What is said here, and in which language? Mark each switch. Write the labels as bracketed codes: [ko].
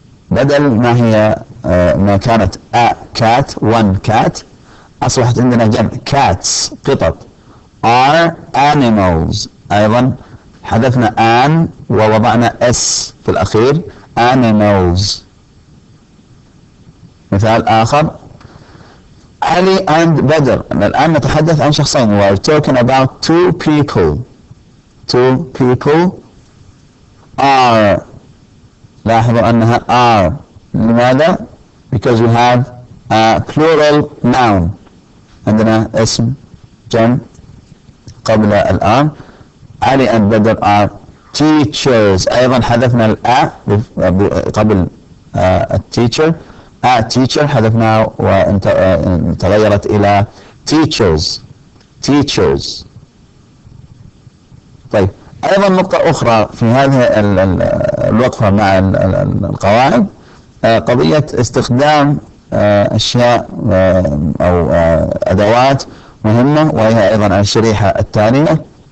[ar] بدل ما هي ما كانت [en] a cat one cat، [ar] أصبحت عندنا جمع cats قطط. [en] are animals، [ar] أيضا حذفنا an ووضعنا s في الأخير animals. مثال آخر، علي and بدر. الآن نتحدث عن شخصين. [en] we are talking about two people. two people are. [ar] لاحظوا أنها are. لماذا؟ [en] because we have a plural noun. [ar] عندنا اسم جمع قبل الآن. [en] علي and بدر are teachers. [ar] أيضا حذفنا الأ قبل التيتشر. teacher حذفناه وتغيرت إلى [en] teachers. teachers. [ar] طيب، أيضا نقطة أخرى في هذه الوقفة مع القواعد، قضية استخدام أشياء أو أدوات مهمة، وهي أيضا على الشريحة التالية.